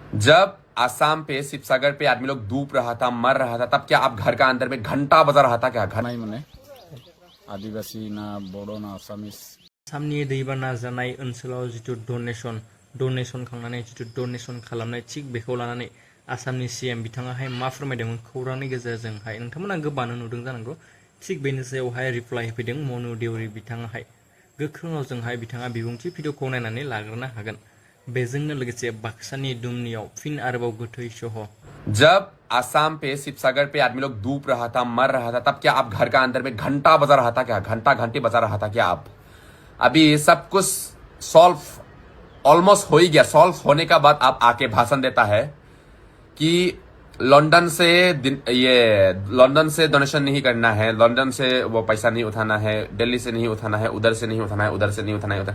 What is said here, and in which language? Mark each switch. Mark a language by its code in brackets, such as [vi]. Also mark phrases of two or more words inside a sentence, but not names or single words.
[hi] जब आसाम पे शिवसागर पे आदमी लोग डूब रहा था, मर रहा था, तब क्या आप घर का अंदर में घंटा बजा रहा था? क्या घर नहीं मने आदिवासी ना बड़ो ना आसामिस [brx] आसामनि दैबाना जानाय ओनसोलाव जिथु डनेशन खांनानै जिथु डनेशन खालामनाय थिग बेखौ लानानै आसामनि सीएम बिथाङाहाय मा फोरमायदोंमोन खौरांनि गेजेरजोंहाय नोंथांमोना गोबानो नुदों जानांगौ। थिग बेनि सायावहाय रिप्लाइ होफैदों मनु देउरि बिथाङाहाय। गोख्रों रावजोंहाय बिथाङा बिबुंथि भिडिअखौ नायनानै लाग्रोनो हागोन। बेजोंनो लोगोसे बाक्सानि दुमनियाव फिन आरोबाव गोथै सह। [hi] जब आसाम पे शिवसागर पे आदमी लोग डूब रहा था, मर रहा था, तब क्या आप घर का अंदर में घंटा बजा रहा था? क्या घंटा घंटी बजा रहा था? क्या आप अभी सब कुछ [en] solve almost [hi] हो ही गया। सॉल्व होने का बाद आप आके भाषण देता है कि लंदन से डोनेशन नहीं करना है, लंदन से वो पैसा नहीं उठाना है, दिल्ली से नहीं उठाना है, उधर से नहीं उठाना है, उधर से नहीं उठाना है।